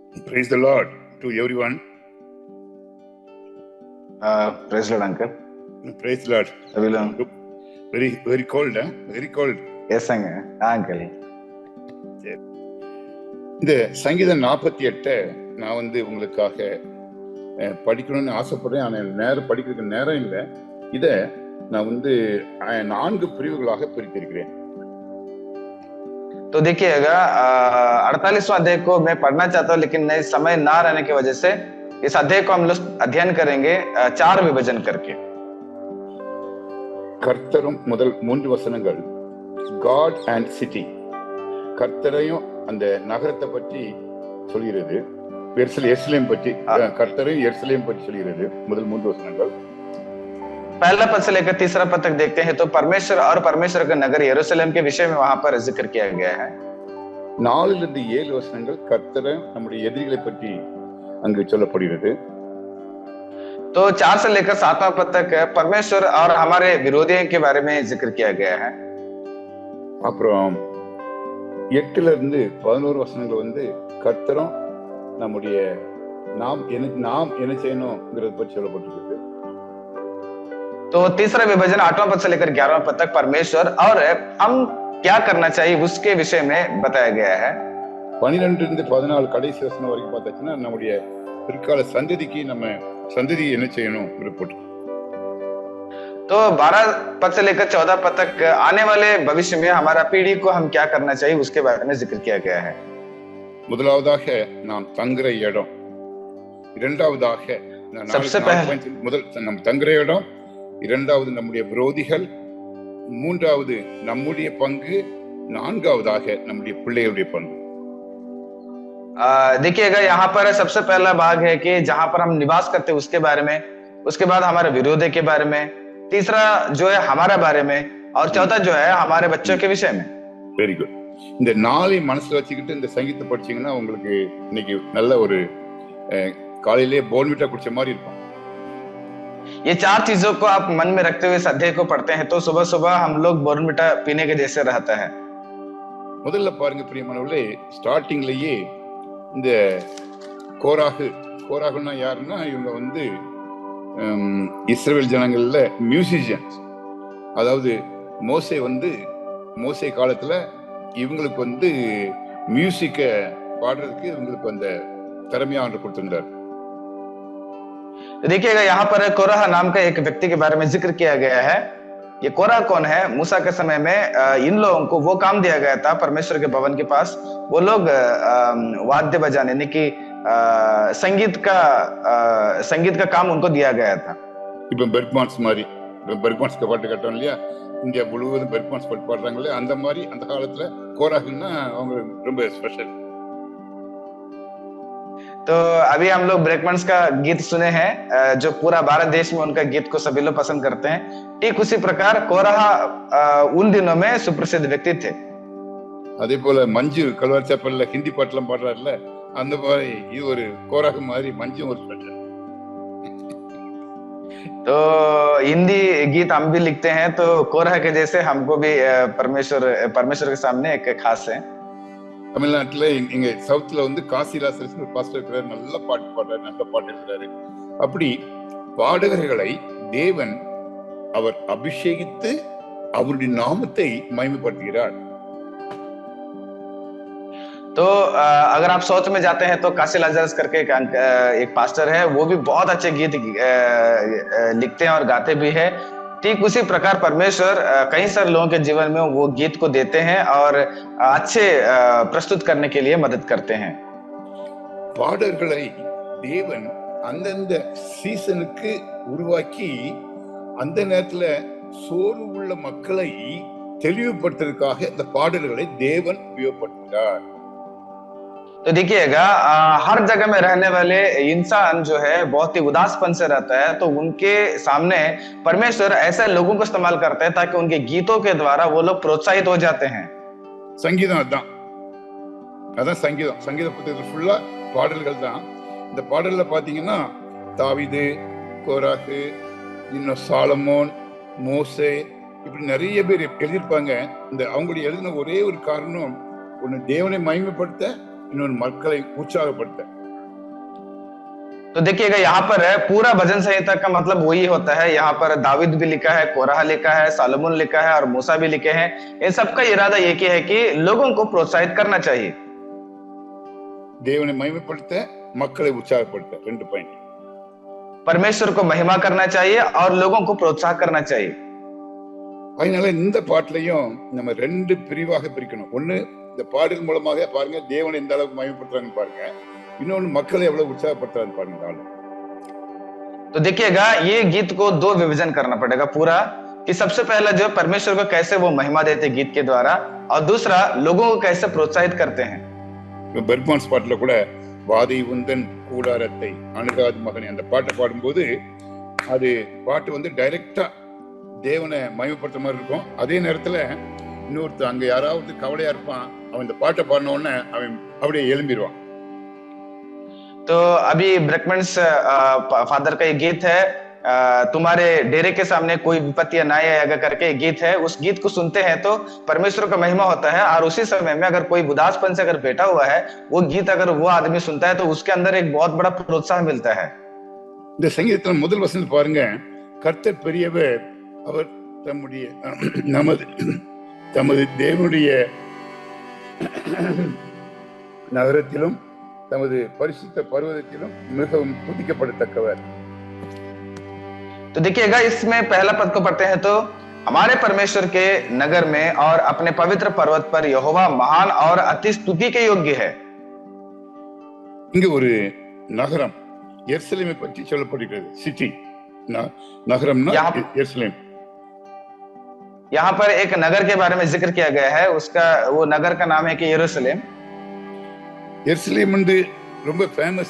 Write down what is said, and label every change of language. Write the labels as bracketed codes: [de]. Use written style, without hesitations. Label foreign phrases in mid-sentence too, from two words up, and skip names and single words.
[en] Praise the Lord to everyone. Praise the Lord, uncle. Praise the Lord. Very cold, huh? Very cold. Yes, uncle. [ta] இந்த சங்கீதம் 48 நான் உங்களுக்காக படிக்கணும்னு ஆசைப்படுறேன். ஆனால் நேரம் படிக்கிறதுக்கு நேரம் இல்லை. இதை நான் 4 பிரிவுகளாக பிரித்திருக்கிறேன். [hi] तो देखिएगा 48वां अध्याय को मैं पढ़ना चाहता हूँ, लेकिन नहीं समय ना रहने की वजह से इस अध्याय को हम लोग अध्ययन करेंगे 4 विभाजन करके. [ta] கர்த்தரும் முதல் 3 வசனங்கள் [en] God and city. [ta] கர்த்தரையும் அந்த நகரத்தை பற்றி சொல்கிறது. எருசலேம் பற்றி, கர்த்தரையும் எருசலேம் பற்றி சொல்கிறது. முதல் 3 வசனங்கள். [hi] पहला पद से लेकर तीसरा पद तक देखते हैं तो परमेश्वर और परमेश्वर का नगर यरूशलेम के विषय में वहां पर जिक्र किया गया है. [ta] 4-7 வசனங்கள் கர்த்தரை நம்முடைய எதிரிகளை பற்றி அங்கு சொல்லப்படுகிறது. [hi] तो 4 से लेकर 7वां पद तक परमेश्वर और हमारे विरोधियों के बारे में जिक्र किया गया है. [ta] அப்புறம் 8-11 வசனங்கள் கர்த்தரும் நம்முடைய நாம் என்ன செய்யணும்ங்கிறத பற்றி சொல்லப்பட்டிருக்கு. [hi] तो तीसरा विभाजन 8वां पद से लेकर 11वां पद तक परमेश्वर और हम क्या करना चाहिए उसके विषय में बताया गया है. [ta] 12-14 கடைசி வசனம் வரைக்கும் பார்த்தாச்சுன்னா நம்முடைய பிற்கால சந்ததிக்கு நம்ம சந்ததி என்ன செய்யணும் ரிப்போர்ட். [hi] तो 12 पद से लेकर 14 पद तक आने वाले भविष्य में हमारा पीढ़ी को हम क्या करना चाहिए उसके बारे में जिक्र किया गया है. [ta] முதலாவதாக நாம் தங்குற இடம், இரண்டாவதாக முதல் நம் தங்குற இடம், இரண்டாவது நம்முடைய விரோதிகள், மூன்றாவது நம்முடைய பங்கு, நான்காவதாக நம்முடைய பிள்ளைகளுடைய பங்கு. [hi] देखिएगा यहाँ पर सबसे पहला भाग है कि जहां पर हम निवास करते हैं उसके बारे में, उसके बाद हमारे विरोधी के बारे में, तीसरा जो है हमारा बारे में, और चौथा जो है हमारे बच्चों के विषय में. [en] very good. [ta] இந்த 4 மனசுல வச்சுக்கிட்டு இந்த சங்கீதத்தை படிச்சீங்கன்னா உங்களுக்கு இன்னைக்கு நல்ல ஒரு காலையிலேயே போர்ன்விட்டா குடிச்ச மாதிரி இருக்கும். [hi] ये 4 चीजों को आप मन में रखते हुए इस अध्याय को पढ़ते हैं तो सुबह सुबह हम लोग बोर्नविटा पीने के जैसे रहता है. [ta] முதல்ல பாருங்க பிரியமானவர்களே, ஸ்டார்டிங்லயே இந்த கோராகுன்னா யாருன்னா இவங்க இஸ்ரவேல் ஜனங்கள்ல மியூசிஷியன்ஸ். அதாவது மோசே காலத்துல இவங்களுக்கு மியூசிக்க பாடுறதுக்கு இவங்களுக்கு அந்த திறமையானவர் கொடுத்திருந்தார். [hi] देखिएगा यहाँ पर कोरह नाम का एक व्यक्ति के बारे में जिक्र किया गया है. ये कोरह कौन है? मूसा के समय में इन लोगों को वो काम दिया गया था परमेश्वर के भवन के पास. वो लोग वाद्य बजाने यानी कि संगीत का काम उनको दिया गया था. [ta] இப்போ பெர்க்மான்ஸ் மாதிரி பெர்க்மான்ஸ்க்கு பாட்டு கட்டோம் இல்லையா, இந்தியா முழுவதும் பெர்க்மான்ஸ் பாட்டு பாடுறாங்களே, அந்த மாதிரி அந்த காலத்துல கோராகுன்னா அவங்க ரொம்ப ஸ்பெஷல். [hi] तो अभी हम लोग ब्रेकमैन्स का गीत सुने हैं जो पूरा भारत देश में उनका गीत को सभी लोग पसंद करते हैं. ठीक उसी प्रकार कोरह उन दिनों में सुप्रसिद्ध व्यक्ति थे. [ta] அதே போல மஞ்சு கல்வார் சாப்பல்ல ஹிந்தி பாட்டுலாம் பாடுறாருல, அந்த மாதிரி இது ஒரு கோராகு மாதிரி மஞ்சு ஒரு ஸ்பெஷல். [hi] तो हिंदी गीत हम भी लिखते हैं तो कोरह के जैसे हमको भी परमेश्वर के सामने एक खास है. [ta] தமிழ்நாட்டுல இங்க சவுத்ல காசிராசர் ஒரு பாஸ்டர் இருக்கிறாரு, நல்ல பாட்டு பாடுறாரு, நல்ல பாட்டு எழுதுறாரு. அப்படி பாடகர்களை தேவன் அவர் அபிஷேகித்து அவருடைய நாமத்தை மகிமைப்படுத்துகிறார். [hi] तो अगर आप साउथ में जाते हैं तो काशी लाजरस करके एक पास्टर है, वो भी बहुत अच्छे गीत लिखते हैं और गाते भी है. ठीक उसी प्रकार परमेश्वर कई सारे लोगों के जीवन में वो गीत को देते हैं और अच्छे प्रस्तुत करने के लिए मदद करते हैं. [ta] பாடல்களை தேவன் அந்தந்த சீசனுக்கு உருவாக்கி அந்த நேரத்துல சோர்வு உள்ள மக்களை தெளிவுபடுத்துவதற்காக இந்த பாடல்களை தேவன் உபயோகப்படுத்துகிறார். [hi] तो देखिएगा हर जगह में रहने वाले इंसान जो है बहुत ही उदासपन से रहता है, तो उनके सामने परमेश्वर ऐसे लोगों को इस्तेमाल करते हैं ताकि उनके गीतों के द्वारा वो लोग प्रोत्साहित हो जाते हैं. [ta] சங்கீதம் அதான் சங்கீத புத்தகத்துல ஃபுல்லா பாடல்கள் தான். இந்த பாடல்ல பாத்தீங்கன்னா தாவீது, கோராகு, இன்னும் சாலமோன், மோசே, இப்படி நிறைய பேர் எழுதியிருப்பாங்க. இந்த அவங்களுடைய எழுதின ஒரே ஒரு காரணம், ஒன்னு தேவனை மகிமைப்படுத்த, இன்னொரு மக்களை உற்சாகப்படுத்த. [hi] तो देखिएगा यहाँ पर है पूरा भजन संहिता का मतलब वही होता है। यहाँ पर दाविद भी लिखा है, कोरह लिखा है, सालोमन लिखा है और मूसा भी लिखे हैं। इन सबका इरादा एक ही है कि लोगों को प्रोत्साहित करना चाहिए, [ta] தேவனை மகிமைப்படுத்த, மக்களை உற்சாகப்படுத்த. 2 பாயிண்ட். [hi] परमेश्वर को महिमा करना चाहिए और लोगों को प्रोत्साहन करना चाहिए। [ta] அதனால இந்த பாட்டிலையும் நம்ம 2 பிரிவாக பிரிக்கணும். ஒண்ணு, இந்த பாடல் மூலமாக பாருங்க தேவனை எந்த அளவுக்கு மகிமைப்படுத்துறாங்கன்னு பாருங்க. இன்னொன்னு மக்களை எவ்வளவு உற்சாகப்படுத்துறாங்கன்னு பாருங்க ஆளு. [hi] तो देखिएगा ये गीत को 2 विभाजन करना पड़ेगा पूरा, कि सबसे पहला जो परमेश्वर को कैसे वो महिमा देते गीत के द्वारा, और दूसरा लोगों को कैसे प्रोत्साहित करते हैं। [ta] பெர்மான்ஸ் பாட்டுல கூட வாதை உந்தன் கூடாரத்தை அணுகாது மகனே அந்த பாட்டை பாடும்போது அது பாட்டு வந்து டைரக்டா தேவனை மகிமைப்படுத்த மாதிரி இருக்கும். அதே நேரத்துல இன்னொருத்தர் அங்க யாராவது கவலையா இருப்பான், அவன் இந்த பாட்டை பாடின உடனே அவன் அப்படியே எழும்பிடுவான். [hi] तो अभी ब्रेकमेंट्स फादर का ये गीत है, तुम्हारे डेरे के सामने कोई विपत्ति ना आएगा करके गीत है। उस गीत को सुनते हैं तो परमेश्वर का महिमा होता है, और उसी समय में अगर कोई उदासपन से अगर बैठा हुआ है, वो गीत अगर वो आदमी सुनता है तो उसके अंदर एक बहुत बड़ा प्रोत्साहन मिलता है। [ta] இந்த சங்கீதத்துல முதல் வசனம் பாருங்க, கர்த்தர் பெரியவர், அவர் தம்முடைய தமது தேவனுடைய நகரத்திலும் தமது பரிசுத்த பர்வதத்திலும் மிகவும் துதிக்கப்படத்தக்கவர். [hi] तो देखिएगा इसमें पहला पद को पढ़ते हैं तो हमारे परमेश्वर के नगर में और अपने पवित्र पर्वत पर यहोवा महान और अति स्तुति के योग्य है। [ta] இங்க ஒரு நகரம் எருசலேமை பற்றி சொல்லப்படுகிறது. சிட்டி நகரம்னா எருசலேம். [hi] यहाँ पर एक नगर के बारे में जिक्र किया गया है, उसका वो नगर का नाम है कि यरूशलेम। [ta] எருசலேம் வந்து ரொம்ப ஃபேமஸ்.